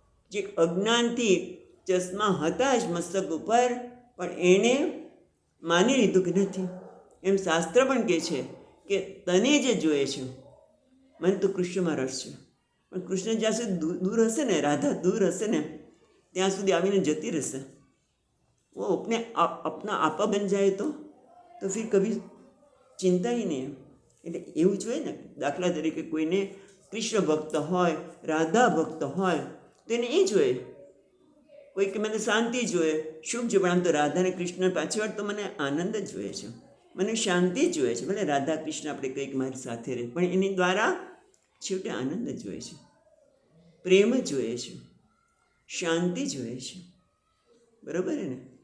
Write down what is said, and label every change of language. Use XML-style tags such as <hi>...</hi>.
<gu>જે અજ્ઞાનથી ચશ્મા હતા જ મસ્તક ઉપર, પણ એણે માની લીધું કે નથી. એમ શાસ્ત્ર પણ કહે છે કે તને જે જોઈએ છે, મને તો કૃષ્ણમાં રસ છે, પણ કૃષ્ણ જ્યાં સુધી દૂર હશે ને, રાધા દૂર હશે ને, ત્યાં સુધી આવીને જતી રહેશે.</gu> <hi>वो अपने अपना आपा बन जाए तो फिर कभी चिंता ही नहीं.</hi> <gu>એટલે એવું જોઈએ ને. દાખલા તરીકે કોઈને કૃષ્ણ ભક્ત હોય, રાધા ભક્ત હોય તો એને એ જોઈએ. કોઈ કે મને શાંતિ જોઈએ, શુભ જોઈએ, પણ આમ તો રાધા અને કૃષ્ણ પાછળ તો મને આનંદ જ જોઈએ છે, મને શાંતિ જ જોઈએ છે. ભલે રાધા કૃષ્ણ આપણે કંઈક મારી સાથે રહે, પણ એની દ્વારા છેવટે આનંદ જ જોઈએ છે, પ્રેમ જ જોઈએ છે, શાંતિ જોઈએ છે. બરાબર ને?</gu>